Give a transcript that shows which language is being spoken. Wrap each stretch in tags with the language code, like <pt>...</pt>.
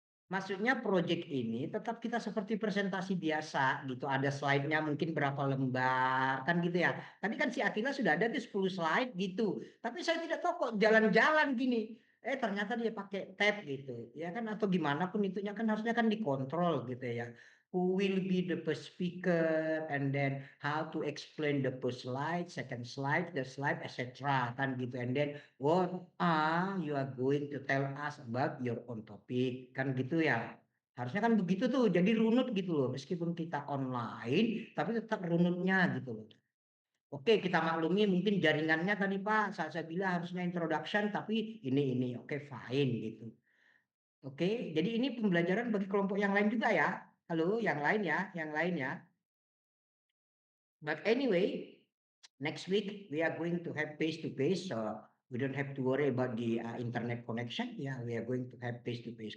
<id>Maksudnya project ini tetap kita seperti presentasi biasa gitu. Ada slide-nya mungkin berapa lembar kan gitu ya. Tadi kan si Atila sudah ada tuh 10 slide gitu. Tapi saya tidak tahu kok jalan-jalan gini. Ternyata dia pakai tab gitu. Ya kan atau gimana pun itunya kan harusnya kan dikontrol gitu ya.</id> <en>Who will be the first speaker and then how to explain the first slide, second slide, the slide, etc.</en> <id>kan gitu.</id> <en>And then what you are going to tell us about your own topic</en> <id>kan gitu ya. Harusnya kan begitu tuh. Jadi runut gitu loh. Meskipun kita online tapi tetap runutnya gitu loh. Oke, kita maklumi mungkin jaringannya tadi Pak, saya bilang harusnya introduction tapi ini oke fine gitu. Oke, jadi ini pembelajaran bagi kelompok yang lain juga ya. Halo, yang lain ya, yang lain ya.</id> <en>But anyway, next week we are going to have face to face, so we don't have to worry about the internet connection.</en> <id>Ya,</id> <en>we are going to have face to face.</en>